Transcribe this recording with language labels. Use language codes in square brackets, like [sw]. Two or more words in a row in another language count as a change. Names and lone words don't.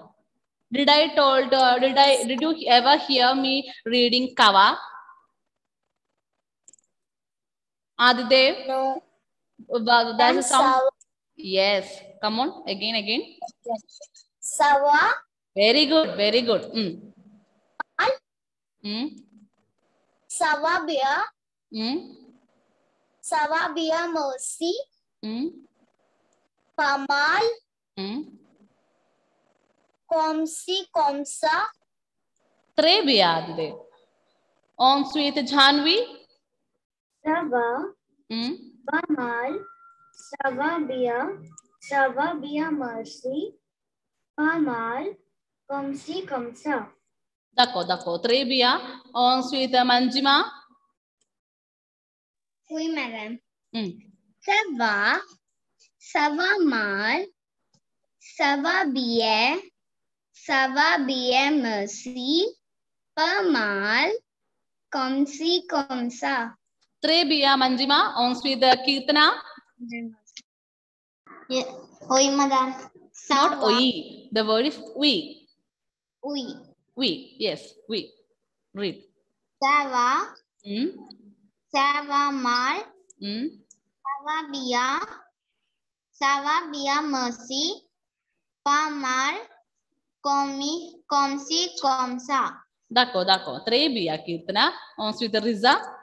[en] Did you ever hear me reading Kawa? Adidev? No. There's a sound. Yes. Come on. Again. [fr] Sawa. [en] Very good. [fr] Sawa bia. Sawa bia mercy. Pamal. Komsi komsa. Très bien, Adidev. Ensuite, Jhanvi. Sava. Pamal. Sava bia mercy. Pamal. Komsi komsa. D'accord. Très bien. Ensuite, Manjima. Oui, madame. Ça va mal. Ça va bien, merci. Pas mal. Comme si, comme ça. Très bien, Manjima. Ensuite, Kirtana. Yeah. Oui, madame. [en] Not oi. The word is we. [fr] Oui. [en] Yes, we. Read. [fr] Ça va. Ça va mal. Ça va bien, merci. Pas mal. Comme si, comme ça. D'accord. Très bien, Kirtana. Ensuite, Riza.